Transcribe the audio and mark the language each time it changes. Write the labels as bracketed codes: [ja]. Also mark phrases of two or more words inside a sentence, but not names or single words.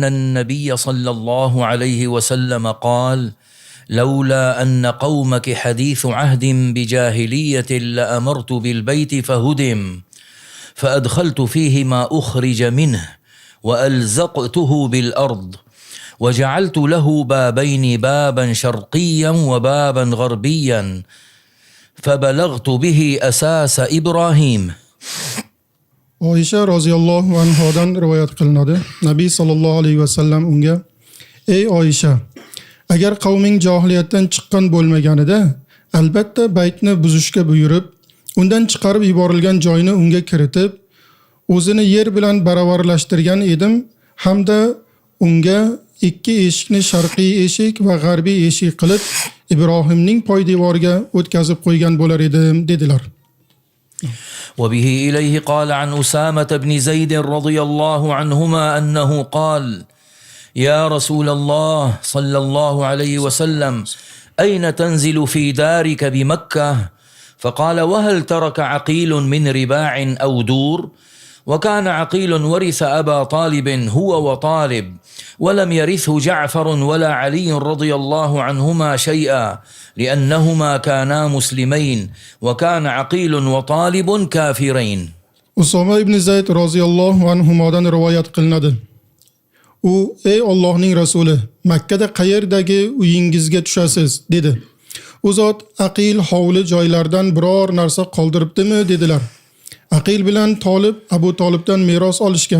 [ar] النبي صلى الله عليه وسلم قال: لولا أن قومك حديث عهد بجاهلية لأمرت بالبيت فهدم، فأدخلت فيه ما أخرج منه وألزقته بالأرض، وجعلت له بابين، بابا شرقيا وبابا غربيا، فبلغت به أساس إبراهيم. [uz] Oysha roziyallohu anhodan rivoyat qilinadi. Nabiy [ar] صلى الله عليه وسلم [uz] unga: "Ey Oysha, agar qavming johiliyatdan chiqqan bo'lmaganida, albatta baytni buzishga buyurib, undan chiqarib yuborilgan joyni unga kiritib, o'zini yer bilan baravarlashtirgan edim, hamda unga ikki eshikni sharqiy eshik va g'arbiy eshik qilib Ibrohimning poydevoriga o'tkazib qo'ygan bo'lar edim" dedilar. [ar] وبه إليه قال عن أسامة بن زيد رضي الله عنهما أنه قال: يا رسول الله صلى الله عليه وسلم، أين تنزل في دارك بمكة؟ فقال: وهل ترك عقيل من رباع أو دور؟ وكان عقيل ورث أبا طالب هو وطالب، ولم يرثه جعفر ولا علي رضي الله عنهما شيئا، لأنهما كانا مسلمين، وكان عقيل وطالب كافرين. [uz] Usoma ibn Zayd roziyallohu anhudan rivoyat qilinadi. U: "Ey Allohning rasuli, Makkada qayerdagi uyingizga tushasiz?" dedi. U zot: "Aqil hovli joylardan biror narsa qoldiribdimi?" dedilar. Aqil bilan Tolib Abu Tolibdan meros olishgan.